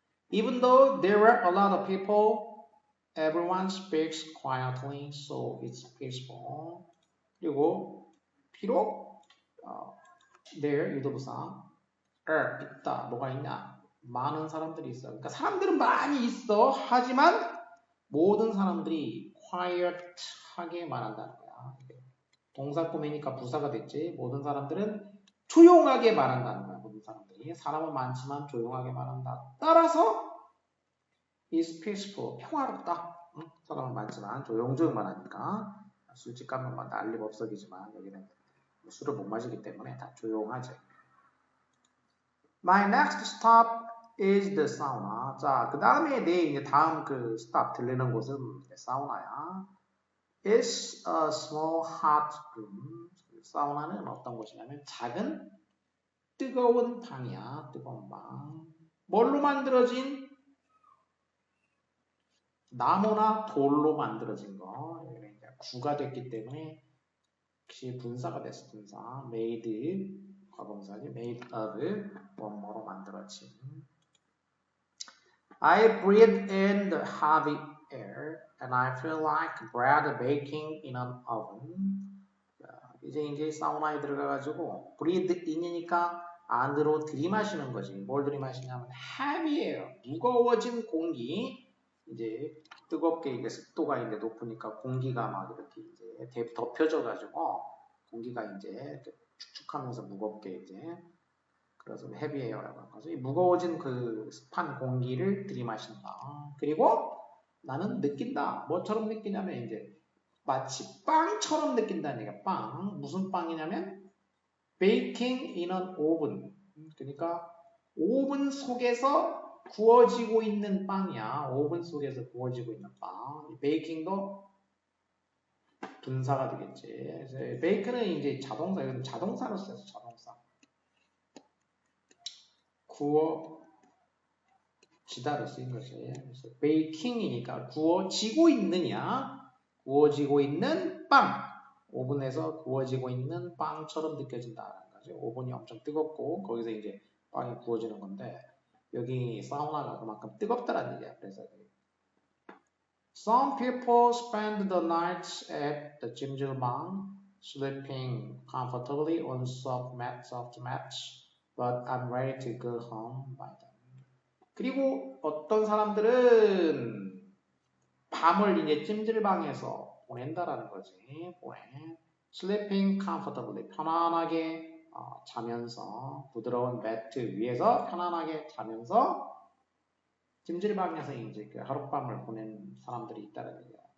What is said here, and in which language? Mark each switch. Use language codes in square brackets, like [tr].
[en] Even though there are a lot of people, everyone speaks quietly, so it's peaceful. [ko] 그리고 비록 there 유도부사 있다. 뭐가 있냐? 많은 사람들이 있어. 그러니까 사람들은 많이 있어. 하지만 모든 사람들이 quiet하게 말한다는 거야. 동사 꾸미니까 부사가 됐지. 모든 사람들은 조용하게 말한다는 거야. 모든 사람들이. 사람은 많지만 조용하게 말한다. 따라서 [en] is peaceful. [ko] 평화롭다. 사람은 많지만 조용조용 말하니까 술집 가면 막 난리법석이지만 여기는 술을 못 마시기 때문에 다 조용하지. [en] My next stop is the sauna. [ko] 자, 그 다음에 내 이제 다음 그 stop 들리는 곳은 사우나야. [en] It's a small hot room. [ko] 사우나는 어떤 곳이냐면 작은 뜨거운 방이야. 뜨거운 방. 뭘로 만들어진? 나무나 돌로 만들어진 거. 여기는 이제 구가 됐기 때문에 역시 분사가 됐어. 분사. made 과거분사지. [en] made of [ko] 뭐뭐로 만들어진. [en] I breathe in the heavy air and I feel like bread baking in an oven. [ko] 이제 사우나에 들어가가지고 [en] breathe in [ko] 이니까 안으로 들이마시는 거지. 뭘 들이마시냐면 [en] heavy air, [ko] 무거워진 공기. 이제 뜨겁게 이제 습도가 이제 높으니까 공기가 막 이렇게 이제 덮여져가지고 공기가 이제 축축하면서 무겁게 이제 그래서 헤비에어라고 하는 거죠. 무거워진 그 습한 공기를 들이마신다. 그리고 나는 느낀다. 뭐처럼 느끼냐면 이제 마치 빵처럼 느낀다는 얘기야. 빵. 무슨 빵이냐면 [en] baking in an oven. [ko] 그러니까 오븐 속에서 구워지고 있는 빵이야. 오븐 속에서 구워지고 있는 빵. 베이킹도 분사가 되겠지. 그래서 베이크는 이제 자동사, 이건 자동사로 써서 자동사. 구워지다로 쓰인 거지. 그래서 베이킹이니까 구워지고 있느냐, 구워지고 있는 빵. 오븐에서 구워지고 있는 빵처럼 느껴진다는 거죠. 오븐이 엄청 뜨겁고 거기서 이제 빵이 구워지는 건데 여기 사우나가 그만큼 뜨겁다는 얘기야. 그래서 [en] Some people spend the nights at the 찜질방, sleeping comfortably on soft mats, but I'm ready to go home by then. [ko] 그리고 어떤 사람들은 밤을 이제 찜질방에서 보낸다라는 거지. 보내. [en] Sleeping comfortably, [ko] 편안하게 자면서 부드러운 매트 위에서 편안하게 자면서 찜질방에서 이제 그 하룻밤을 보낸 사람들이 있다는 얘기야.